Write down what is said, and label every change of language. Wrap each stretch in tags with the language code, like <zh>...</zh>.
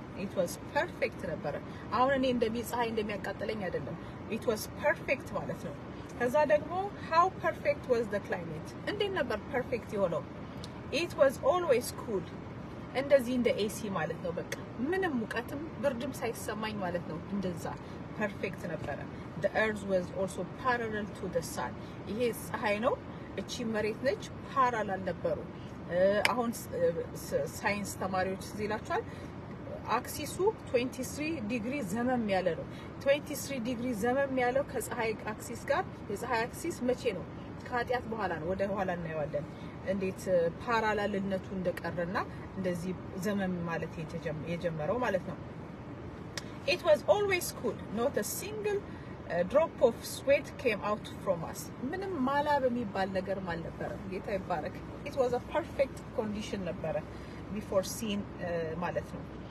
<en>it was perfect</en> <am>ነበረ። አሁን እኔ ፀሐይ እንደሚያቃጥለኝ አይደለም።</am> <en>it was perfect</en> <am>ማለት ነው። ከዛ ደግሞ</am> <en>how perfect was the climate?</en> <am>እንዴት ነበር ፐርፌክት የሆነው?</am> <en>it was always cool።</en> <am>እንደዚህ እንደ ኤሲ ማለት ነው። በቃ ምንም ሙቀትም ብርድም ሳይሰማኝ ማለት ነው። እንደዛ ፐርፌክት ነበረ።</am> <en>the earth was also parallel to the sun።</en> <am>ይሄ ፀሐይ ነው፣ እቺ መሬት ነች። ፓራላል ነበሩ። አሁን ሳይንስ ተማሪዎች ይላችኋል አክሲሱ 23 ዲግሪ ዘመም ያለ ነው። 23 ዲግሪ ዘመም ያለው ከፀሐይ አክሲስ ጋር። የፀሐይ አክሲስ መቼ ነው? ከኃጢአት በኋላ ነው። ወደ ኋላ እናየዋለን እንዴት ፓራላልነቱ እንደቀረና እንደዚህ ዘመም ማለት የጀመረው ማለት ነው።</am> <en>it was always cool not a single drop of sweat came out from us።</en> <am>ምንም ማላብ የሚባል ነገር አልነበረም። ጌታ ይባረክ።</am> <en>it was a perfect condition</en> <am>ነበረ</am> <en>before sin</en> <am>ማለት ነው።</am>